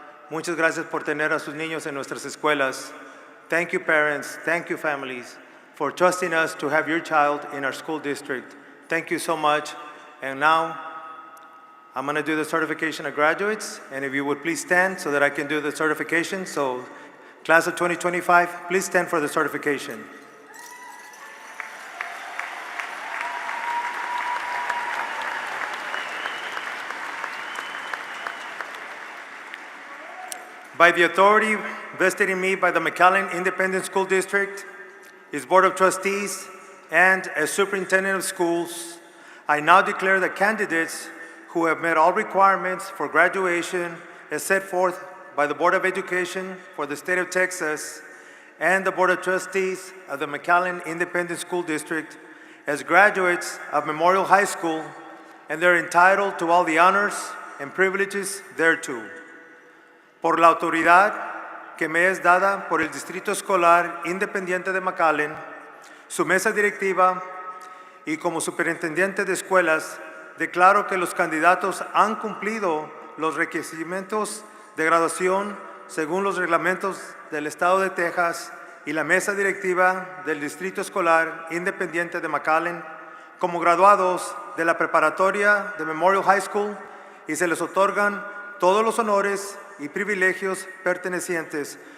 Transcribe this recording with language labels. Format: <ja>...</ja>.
<es>Muchas gracias por tener a sus niños en nuestras escuelas.</es> <en>Thank you, parents. Thank you, families, for trusting us to have your child in our school district. Thank you so much. And now, I'm going to do the certification of graduates. And if you would please stand so that I can do the certification. So, class of 2025, please stand for the certification. By the authority vested in me by the McAllen Independent School District, its Board of Trustees, and as Superintendent of Schools, I now declare the candidates who have met all requirements for graduation as set forth by the Board of Education for the state of Texas and the Board of Trustees of the McAllen Independent School District as graduates of Memorial High School, and they're entitled to all the honors and privileges thereto.</en> <es>Por la autoridad que me es dada por el Distrito Escolar Independiente de McAllen, su mesa directiva y como superintendente de escuelas, declaro que los candidatos han cumplido los requerimientos de graduación según los reglamentos del Estado de Texas y la mesa directiva del Distrito Escolar Independiente de McAllen como graduados de la preparatoria de Memorial High School, y se les otorgan todos los honores y privilegios pertenecientes.</es>